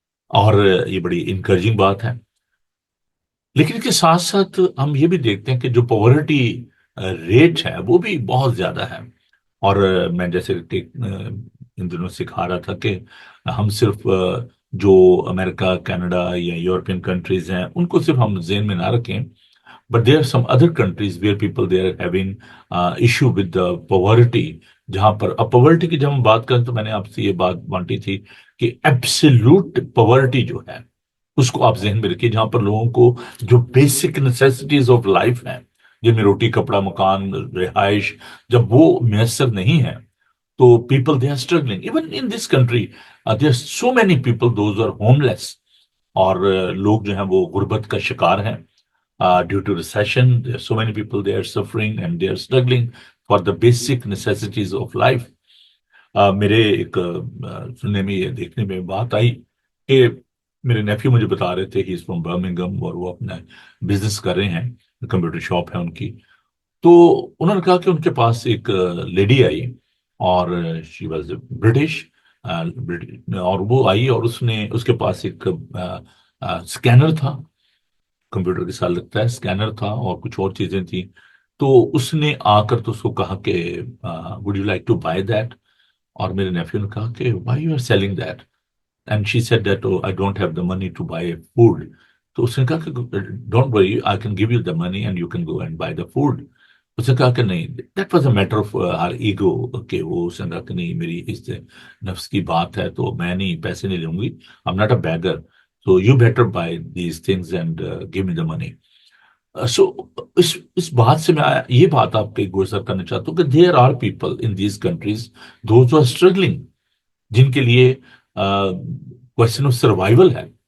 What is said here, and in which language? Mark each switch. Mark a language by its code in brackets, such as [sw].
[ur] اور یہ بڑی انکریجنگ بات ہے. لیکن اس کے ساتھ ساتھ ہم یہ بھی دیکھتے ہیں کہ جو پاورٹی ریٹ ہے وہ بھی بہت زیادہ ہے. اور میں جیسے کہ ان دنوں سکھا رہا تھا کہ ہم صرف جو امریکہ، کینیڈا یا یورپین کنٹریز ہیں ان کو صرف ہم ذہن میں نہ رکھیں. [en] But there are some other countries where people they are having issue with the poverty. [ur] جہاں پر اب poverty کی جب ہم بات کریں تو میں نے آپ سے یہ بات بانٹی تھی کہ absolute poverty جو ہے اس کو آپ ذہن میں رکھیے، جہاں پر لوگوں کو جو بیسک نیسیسٹیز آف لائف ہیں، جن میں روٹی، کپڑا، مکان، رہائش، جب وہ میسر نہیں ہے تو [en] people they are struggling. Even in this country there are so many people those are homeless. [ur] اور لوگ جو ہیں وہ غربت کا شکار ہیں. [en] Due to recession, there are so many people they are suffering and they are struggling for the basic necessities of life. [ur] میرے ایک سننے میں یہ دیکھنے میں بات آئی کہ میرے نیفیو مجھے بتا رہے تھے، [en] he is from Birmingham, [ur] اور وہ اپنا بزنس کر رہے ہیں، کمپیوٹر شاپ ہے ان کی. تو انہوں نے کہا کہ ان کے پاس ایک لیڈی آئی اور [en] she was British, [ur] اور وہ آئی اور اس کے پاس ایک اسکینر تھا، کمپیوٹر کے ساتھ لگتا ہے، اسکینر تھا اور کچھ اور چیزیں تھیں. تو اس نے آ کر تو اس کو کہا کہ [en] Would you like to buy that. [ur] اور میرے نیفیو نے کہا کہ [en] Why you are selling that, and she said that I don't have the money to buy food. [ur] تو اس نے کہا کہ [en] Don't worry, I can give you the money and you can go and buy the food. [ur] اس نے کہا کہ نہیں، [en] that was a matter of her ego, [ur] کہ وہ اس نے کہا کہ نہیں، میری اس نفس کی بات ہے تو میں نہیں، پیسے نہیں لوں گی، [en] I am not a beggar, so you better buy these things and give me the money. [ur] So اس بات سے میں یہ بات آپ کے گزر کرنا چاہتا ہوں کہ [en] there are people in these countries those who are struggling، [ur] جن کے لیے question of survival ہے.